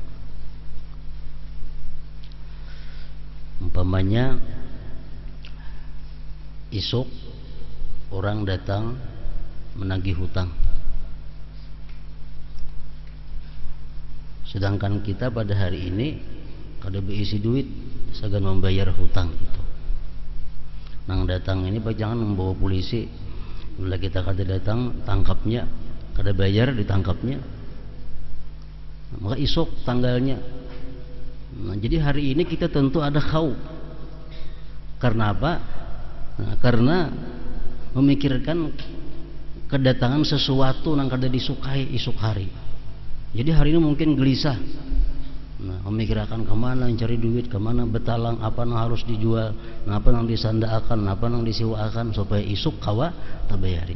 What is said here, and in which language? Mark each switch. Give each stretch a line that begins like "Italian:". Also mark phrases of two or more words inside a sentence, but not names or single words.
Banjar: Umpamanya esok orang datang menagih hutang, sedangkan kita pada hari ini kada berisi duit segan membayar hutang itu. Nang datang ini jangan membawa polisi, bila kita kada datang tangkapnya, kada bayar ditangkapnya, maka isok tanggalnya. Nah, jadi hari ini kita tentu ada khauf. Karena apa? Nah, karena memikirkan kedatangan sesuatu yang kada disukai esok hari. Jadi hari ini mungkin gelisah, nah, memikirkan kemana mencari duit, kemana betalang, apa yang harus dijual, apa yang disandaakan, apa yang disiwakan supaya isuk kawa tabayari.